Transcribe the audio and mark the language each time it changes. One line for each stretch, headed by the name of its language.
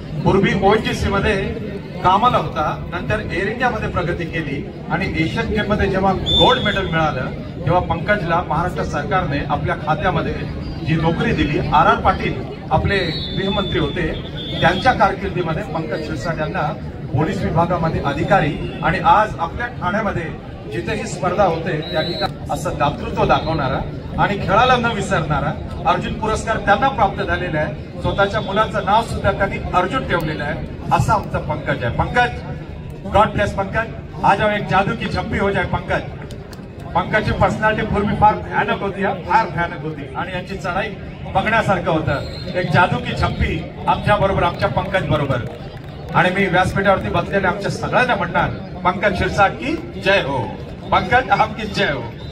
Marathi: पूर्वी ONGC मध्ये कामाला होता, नंतर एअर इंडियामध्ये प्रगती केली आणि एशियन गेम मध्ये जेव्हा गोल्ड मेडल मिळालं तेव्हा पंकजला महाराष्ट्र सरकारने आपल्या खात्यामध्ये जी नोकरी दिली, RR पाटील आपले गृहमंत्री होते, त्यांच्या कारकिर्दीमध्ये पंकज शिरसाट यांना पोलीस विभागामध्ये अधिकारी आणि आज आपल्या ठाण्यामध्ये जिथेही स्पर्धा होते त्या ठिकाणी असं दातृत्व दाखवणारा आणि खेळाला न विसरणारा अर्जुन पुरस्कार त्यांना प्राप्त झालेला आहे। स्वतःच्या मुलाचं नाव सुद्धा त्यांनी अर्जुन ठेवलेलं आहे। असा आमचा पंकज आहे।
Hindi: पंकज,
English: God bless
Hindi: पंकज, आज एक जादू की झप्पी हो जाए पंकज।
Marathi: पंकजची पर्सनॅलिटी पूर्वी फार भयानक होती, फार भयानक होती आणि यांची चढाई बघण्यासारखं होतं।
Hindi: एक जादू की झप्पी
Marathi: आमच्या बरोबर, आमच्या पंकज बरोबर। आणि मी व्यासपीठावरती बसलेल्या आमच्या सगळ्यांना म्हणणार,
Hindi: पंकज शिरसाट की जय हो,
Marathi: पंकज आपकी जय हो।